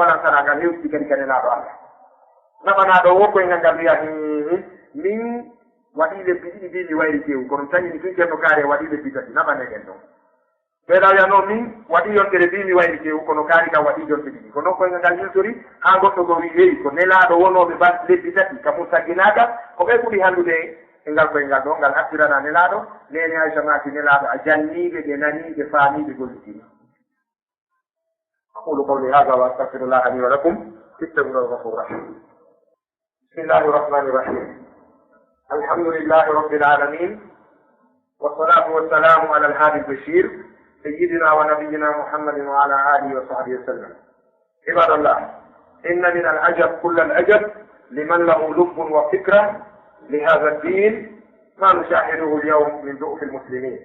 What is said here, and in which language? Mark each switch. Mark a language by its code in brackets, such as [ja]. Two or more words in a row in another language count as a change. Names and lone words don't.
[ff] walan sana ngal hewti kadi ka nelaaɗo allah naɓanaɗo wo koyngal ngal wiya min waɗi lebbi ɗiɗi mbi mi wayri kewu kono tañini tun ceerno kaari waɗi lebbi tati naɓanegen ɗon ɓeeɗa wiya noon min waɗi yontere mbi mi wayri kewu kono kaari kam waɗi jonte ɗiɗi ko noon koyngal ngal hiltori ha goɗɗo go wi heyi ko nelaaɗo wonoɓe lebbi tati kamum sagginaka ko ɓe ɓuuri hallude e ngal koyngal ɗo ngal attirana nelaaɗo nene aicha maki nelaaɗo a janniɓe ɓe naniɓe faamiɓe gollitiri [ar] أقول قولي هذا وأستغفر الله لي ولكم أستغفره الغفور رحيم بسم الله الرحمن الرحيم الحمد لله رب العالمين والصلاة والسلام على الهادي البشير سيدنا ونبينا محمد وعلى آله وصحبه وسلم عباد الله إن من العجب كل العجب لمن له لب وفكرة لهذا الدين ما نشاهده اليوم من ضعف المسلمين.